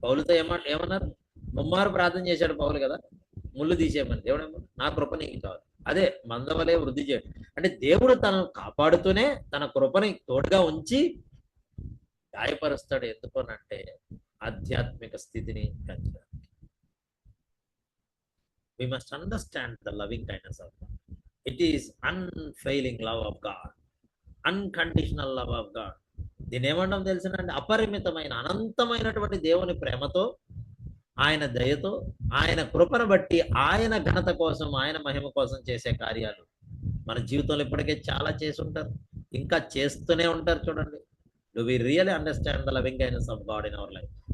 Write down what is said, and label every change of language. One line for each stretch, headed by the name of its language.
Telugu: పౌలుతో ఏమన్నారు? ముమ్మారు ప్రార్థన చేశాడు పౌలు కదా, ముళ్ళు తీసేయమని. దేవుడు ఏమో నా కృప నీకు కావాలి. అదే మందవలే వృద్ధి చేయడు అంటే దేవుడు తనను కాపాడుతూనే తన కృపని తోడుగా ఉంచి గాయపరుస్తాడు. ఎందుకోనంటే ఆధ్యాత్మిక స్థితిని పెంచడానికి.
English: We must understand the loving kindness of God. It is unfailing love of God, unconditional love of God.
Telugu: దీని ఏమంటాం తెలుసునండి? అపరిమితమైన అనంతమైనటువంటి దేవుని ప్రేమతో, ఆయన దయతో, ఆయన కృపను బట్టి, ఆయన ఘనత కోసం, ఆయన మహిమ కోసం చేసే కార్యాలు మన జీవితంలో ఇప్పటికే చాలా చేసి ఉంటారు, ఇంకా చేస్తూనే ఉంటారు. చూడండి,
English: Do we really understand the loving kindness of God in our life?